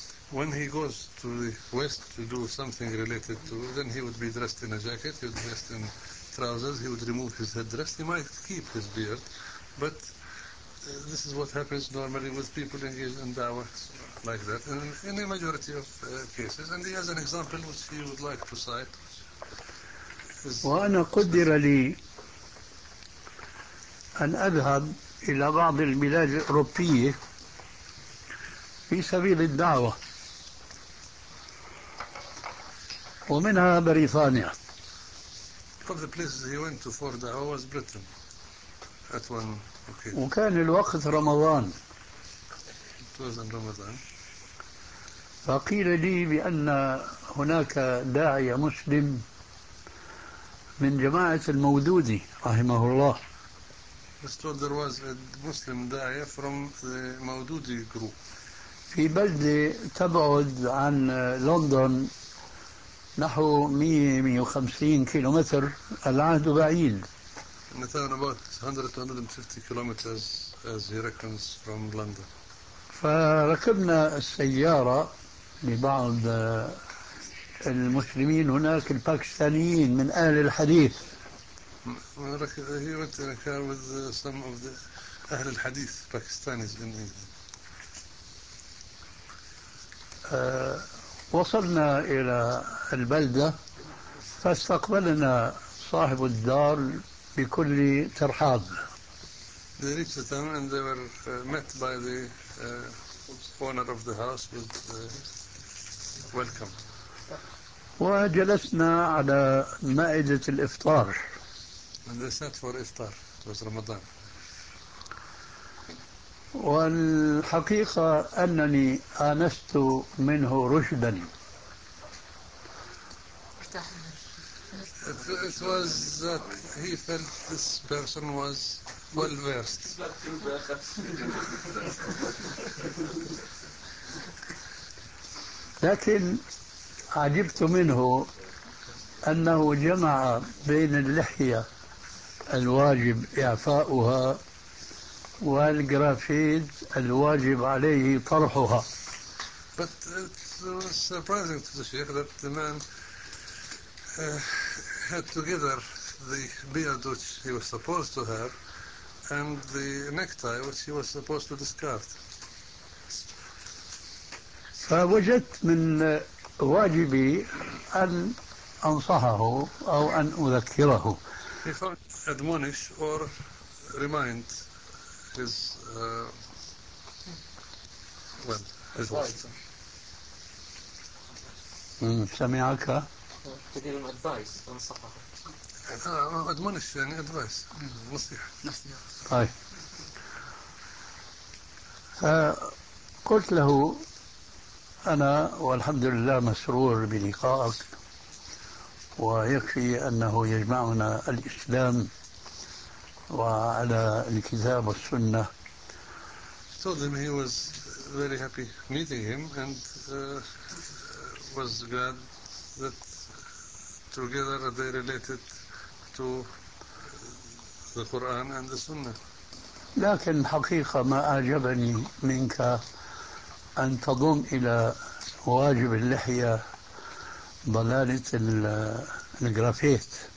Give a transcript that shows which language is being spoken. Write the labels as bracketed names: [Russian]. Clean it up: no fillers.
[English] When he goes to the West to do something related to, then he would be dressed in a jacket, he would be dressed in trousers, he would remove his headdress, he might keep his beard, but this is what happens normally with people engaged in da'wah like that in the majority of cases. And he has an example which he would like to cite. [Arabic] وأنا قدر لي أن أذهب إلى بعض البلاد الأوروبية في سبيل الدعوة، ومنها بريطانيا. [English] One of the places he went to for da'wah was Britain at one. [Arabic] Okay. وكان الوقت رمضان. [English] It was in Ramadan. [Arabic] فقيل لي بأن هناك داعية مسلم من جماعة المودودي رحمه الله. [English] There was a Muslim داعية from the Maududi group. [Arabic] في بلدة تبعد عن لندن نحو 150 كيلومتر، العهد بعيد. [English] And it's about 100-150 kilometers, as he reckons, from London. [Arabic] فركبنا السيارة لبعض المسلمين هناك الباكستانيين من أهل الحديث. [English] He went in a car with some of the أهل الحديث, Pakistanis in England. [Arabic] وصلنا إلى البلدة، فاستقبلنا صاحب الدار بكل ترحاب. [English] They reached the town and they were met by the owner of the house with welcome. [Arabic] وجلسنا على مائدة الإفطار. [English] And they sat for iftar. It was Ramadan. [Arabic] والحقيقة أنني آنست منه رشدا. [English] It was that he felt this person was well versed. [Arabic] لكن عجبت منه أنه جمع بين اللحية الواجب إعفاؤها والجرافيت الواجب عليه طرحها. [English] But it was surprising to the Sheikh that the man had together the beard which he was supposed to have and the necktie which he was supposed to discard. [Arabic] فوجدت من واجبي أن أنصحه أو أن أذكره. [English] He found admonish or remind his his wife. [Arabic] سمعك. تديهم [English] advice, [Arabic] انصحهم. [English] admonish [Arabic] يعني [English] advice, [Arabic] نصيحه. قلت له أنا والحمد لله مسرور بلقائك، ويكفي أنه يجمعنا الإسلام وعلى الكتاب والسنة. [English] I told him he was very happy meeting him and was glad that together they related to the Quran and the Sunnah. [Arabic] لكن حقيقة ما أعجبني منك أن تضم إلى واجب اللحية ضلالة الجرافيت.